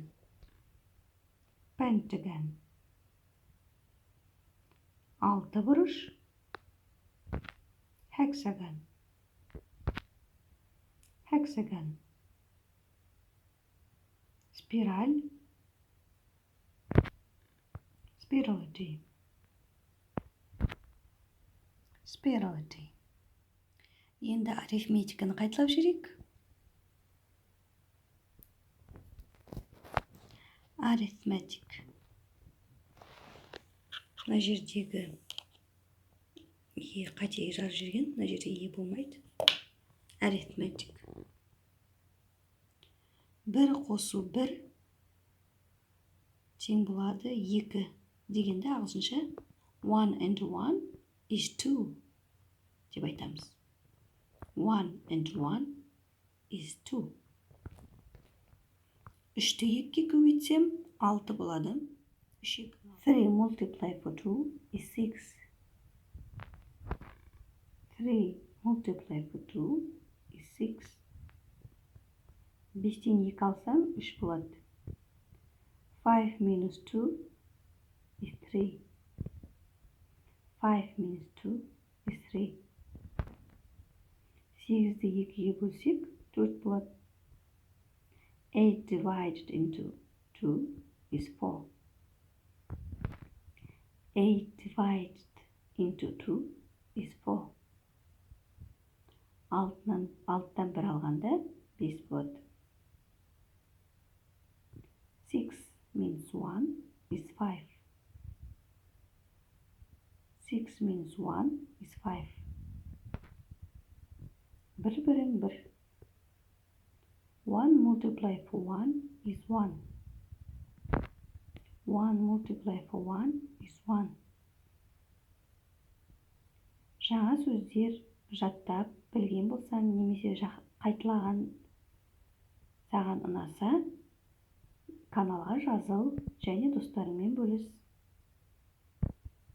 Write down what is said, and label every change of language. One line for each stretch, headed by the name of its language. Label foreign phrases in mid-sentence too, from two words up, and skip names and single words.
English: Pentagon. Алтыбұрыш hexagon. Hexagon. Спираль spirality. Spirality.
Kazakh: Енді арифметиканы қайталап жүрейік.
English: Arithmetic.
Kazakh: Мына жердегі қатеге жазып жүрген, мына жерде болмайды.
English: Arithmetic.
Kazakh: Бір қосу бір тең болады 2 дегенде ағылшынша
English: 1 and 1 is 2
Kazakh: деп айтамыз.
English: 1 and 1 is 2.
Kazakh: 3-ті 2-ге көбейтсем 6 болады.
English: 3 multiply for 2 is 6. 3 multiply for 2 is 6.
Kazakh: 5-тен 2 алсам 3 болады.
English: 5 minus 2 is 3. 5 minus 2 is 3.
Kazakh: 8-ді 2-ге бөлсек 4 болады.
English: 8 divided into 2 is 4. 8 divided into 2 is 4.
Kazakh: 6-тан 1 алғанда 5 болады.
English: 6 minus 1 is 5. 6 minus 1 is 5.
Kazakh: Бір-бірін бір.
English: 1 multiply for 1 is 1. 1 multiply for 1 is 1.
Kazakh: Жаңа сөздер жаттап білген болсаң, немесе қайталаған саған ұнаса, каналға жазыл және достарыңмен бөліс.